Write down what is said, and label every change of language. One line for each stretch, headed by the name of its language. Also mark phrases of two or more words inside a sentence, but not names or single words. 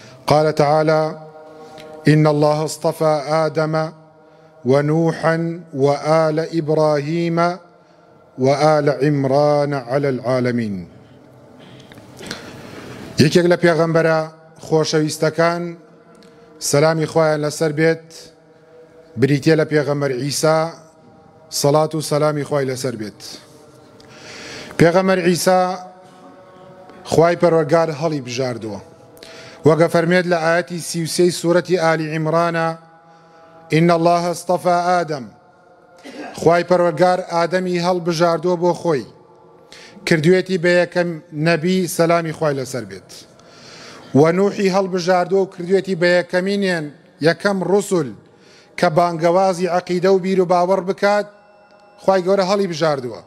Arabic: قال تعالى: إن الله اصطفى آدم ونوحا وآل إبراهيم وآل عمران على العالمين.
Central Kurdish: یەکێک لە پێغەمبەرە خۆشەویستەکان سەلامی خوایان لەسەر بێت بریتیە لە پێغەمبەر عیسا سەڵات و سەلامی خوای لەسەر بێت. پێغەمبەر عیسا خوای پەروەردگار هەڵی بژاردووە وەگە فەرمێت لە ئاەتی 33 سوورەتی ئالی عیمرانە:
Arabic: إن الله اصطفى آدم،
Central Kurdish: خوای پەروەردگار ئادەمی هەڵبژاردووە بۆ خۆی، کردوێتی بە یەکەم نەبی سەلامی خوای لەسەر بێت، و نوحی هەڵبژاردووە و کردوێتی بە یەکەمینیان یەکەم ڕوسول کە بانگەوازی عەقیدە و بیر و باوەڕ بکات، خوای گەورە هەڵی بژاردووە.